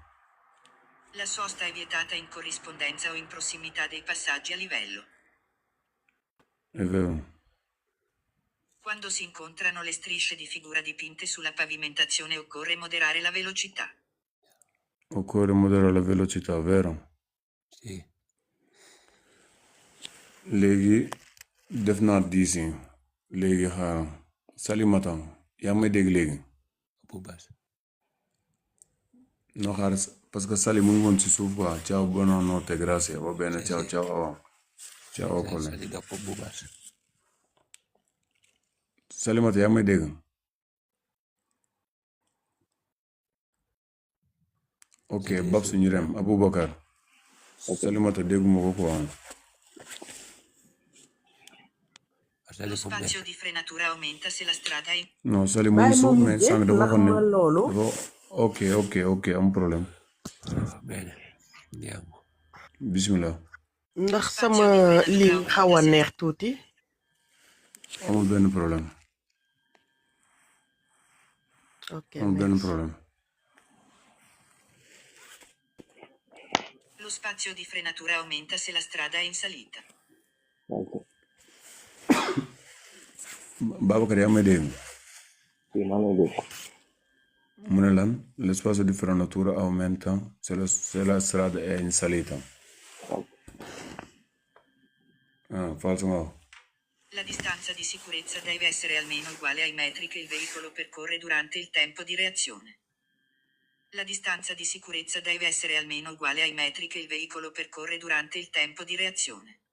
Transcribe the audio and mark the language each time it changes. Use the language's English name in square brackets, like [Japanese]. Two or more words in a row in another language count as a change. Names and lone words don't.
[Italian] La sosta è vietata in corrispondenza o in prossimità dei passaggi a livello. È vero. Quando si incontrano le strisce di figura dipinte sulla pavimentazione occorre moderare la velocità. Occorre moderare la velocità, vero? Sì. [Wolof] Léegi def naa diisi léegi xaar Salimata yaa may dégg léegi Bu baax. no xaar parce que Sali mu ngi woon ci suuf quoi [Italian] ciao buonanotte grazie va bene ciao ciao ciao [Wolof] Kole Sali dopo bu baax. Salimata yaa may dégg ok bab suñu rem Aboubacar Salimata dégguma ko quoi [Italian] Lo spazio di frenatura aumenta se la strada è... No, [Wolof] Sali mu ngi suuf mais sànq dafa waxoon ne ok am problème. [Italian] Bene. Andiamo. Bismillah. [Wolof] ndax sama ligne xaw a neex tuuti. Amul benn problème. Ok, amul benn problème. [Italian] Lo spazio di frenatura aumenta se la strada è in salita. [Wolof] Babacar yaa may dégg. Mu ne lan [Italian] lo spazio di frenatura aumenta se la strada è in salita. Falso no. La distanza di sicurezza deve essere almeno uguale ai metri che il veicolo percorre durante il tempo di reazione. La distanza di sicurezza deve essere almeno uguale ai metri che il veicolo percorre durante il tempo di reazione.